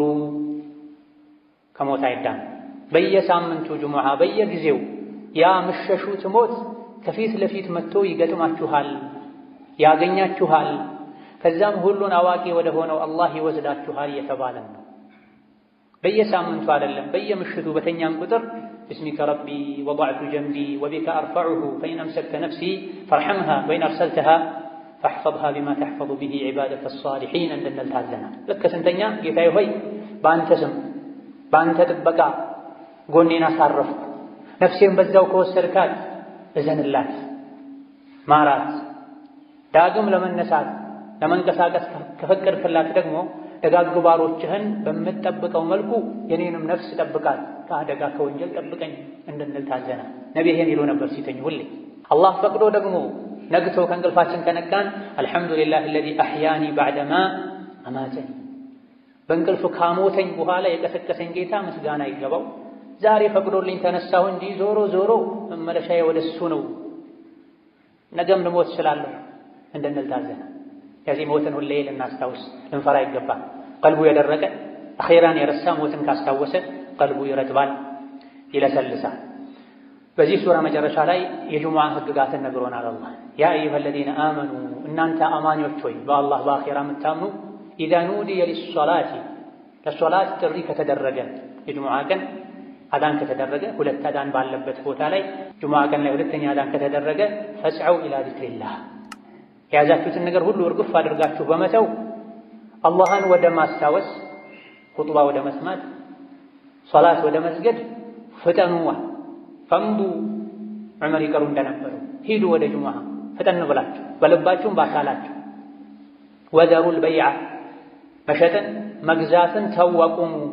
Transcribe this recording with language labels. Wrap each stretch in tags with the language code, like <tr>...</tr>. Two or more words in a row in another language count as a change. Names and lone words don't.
<am>ከሞት አይዳን። በየሳምንቱ ጁሙዓ በየጊዜው ያ ምሸሹት ሞት ከፊት ለፊት መጥቶ ይገጥማችኋል፣ ያገኛችኋል። ከዛም ሁሉን አዋቂ ወደ ሆነው አላህ ይወስዳችኋል እየተባለ ነው። በየሳምንቱ አይደለም፣ በየምሽቱ በተኛም ቁጥር</am> <ar>باسمك ربي وضعت جنبي وبك أرفعه فإن أمسكت نفسي فارحمها وإن أرسلتها فاحفظها بما تحفظ به عبادك الصالحين</ar> <am>እንድንል ታዘናል። ልክ ስንተኛ ጌታዬ ሆይ በአንተ ስም በአንተ ጥበቃ ጎኔን አሳረፍኩ፣ ነፍሴን በዛው ከወሰድካት እዘንላት፣ ማራት፣ ዳግም ለመነሳት ለመንቀሳቀስ ከፈቀድክላት ደግሞ ደጋግ ባሮችህን በምትጠብቀው መልኩ የኔንም ነፍስ ጠብቃት፣ ከአደጋ ከወንጀል ጠብቀኝ እንድንል ታዘናል። ነብይ ይሄን ይሉ ነበር ሲተኙ ሁሌ። አላህ ፈቅዶ ደግሞ ነግቶ ከእንቅልፋችን ከነቃን</am> <ar>الحمد لله الذي أحياني بعدما أماتني</ar> <am>በእንቅልፍ ካሞተኝ በኋላ የቀሰቀሰኝ ጌታ ምስጋና ይገባው። ዛሬ ፈቅዶልኝ ተነሳሁ እንጂ ዞሮ ዞሮ መመለሻዬ ወደሱ ነው፣ ነገም ልሞት እችላለሁ እንድንል ታዘናል። ከዚህ ሞትን ሁሌ ልናስታውስ ልንፈራ ይገባል። ቀልቡ የደረቀ አኺራን የረሳ ሞትን ካስታወሰ ቀልቡ ይረጥባል፣ ይለሰልሳል። በዚህ ሱራ መጨረሻ ላይ የጁሙዓ ህግጋትን ነግሮናል። አላህ</am> <ar>يا أيها الذين آمنوا</ar> <am>እናንተ አማኞች ሆይ በአላህ በአኺራ የምታምኑ</am> <ar>إذا نودي</ar> <am>ሊሶላቲ ለሶላት ጥሪ ከተደረገ የጁሙዓ ቀን አዳን ከተደረገ ሁለት አዳን ባለበት ቦታ ላይ ጁሙዓ ቀን ላይ ሁለተኛ አዳን ከተደረገ</am> <ar>فاسعوا إلى ذكر الله</ar> <am>የያዛችሁትን ነገር ሁሉ እርግፍ አድርጋችሁ በመተው አላህን ወደ ማስታወስ ኹጥባ ወደ መስማት ሶላት ወደ መስገድ ፍጠኑዋ ፈምዱ ዑመር ይቀሩ እንደነበሩ ሂዱ ወደ ጁሙዓ ፈጠን ብላችሁ በልባችሁም በአካላችሁ</am> <ar>وذروا البيع</ar> <am>መሸጥን መግዛትን ተወቁሙ</am>